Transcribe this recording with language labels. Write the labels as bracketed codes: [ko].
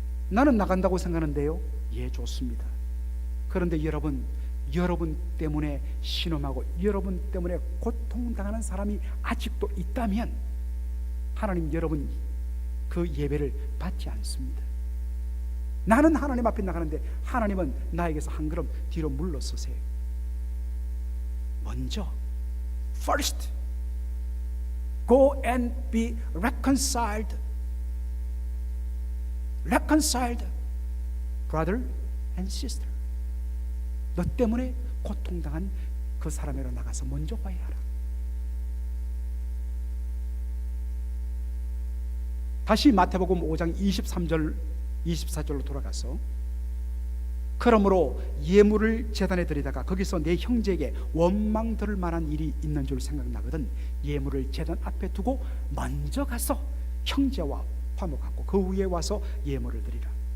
[ko] 나는 나간다고 생각하는데요. 예, 좋습니다. 그런데 여러분 때문에 신음하고 여러분 때문에 고통당하는 사람이 아직도 있다면 하나님, 여러분 그 예배를 받지 않습니다. 나는 하나님 앞에 나가는데 하나님은 나에게서 한 걸음 뒤로 물러서세요. 먼저 [en] first go and be reconciled reconciled brother and sister. [ko] 너 때문에 고통당한 그 사람에로 나가서 먼저 화해하라. 다시 마태복음 5장 23절 24절로 돌아가서 그러므로 예물을 제단에 드리다가 거기서 내 형제에게 원망 들을 만한 일이 있는 줄 생각나거든 예물을 제단 앞에 두고 먼저 가서 형제와 화목하고 그 후에 와서 예물을 드리라.